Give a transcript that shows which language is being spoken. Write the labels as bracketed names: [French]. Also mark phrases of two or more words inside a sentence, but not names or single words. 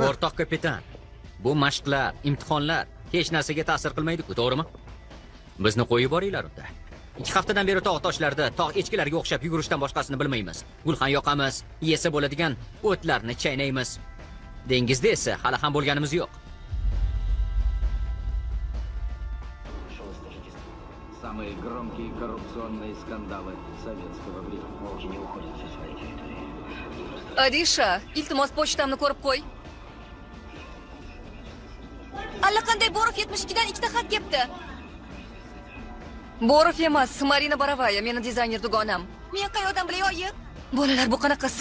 [Uzbek] O'rtoq kapitan, bu mashqlar, imtihonlar hech narsaga ta'sir qilmaydi-ku, to'g'rimi? Bizni qo'yib yuboringlar unda. 2 haftadan beri tog' toshlarda, tog' echkilarga o'xshab yugurishdan boshqasini bilmaymiz. Gulxan yoqamiz, yesa bo'ladigan o'tlarni chaynaymiz. Dengizda esa hali ham bo'lganimiz yo'q. [Russian] Самые громкие коррупционные скандалы советского времени. Волки не уходят со своей территории. [Uzbek] Adisha, iltimos pochtamni ko'rib qo'y. Allaqanday Borov 72 dan 2 ta xat kelibdi. Borov emas, Marina Borovaya, meni dizayner dugonam. Men qayerdan bilay, oyi? Bolalar, bu qanaqasi?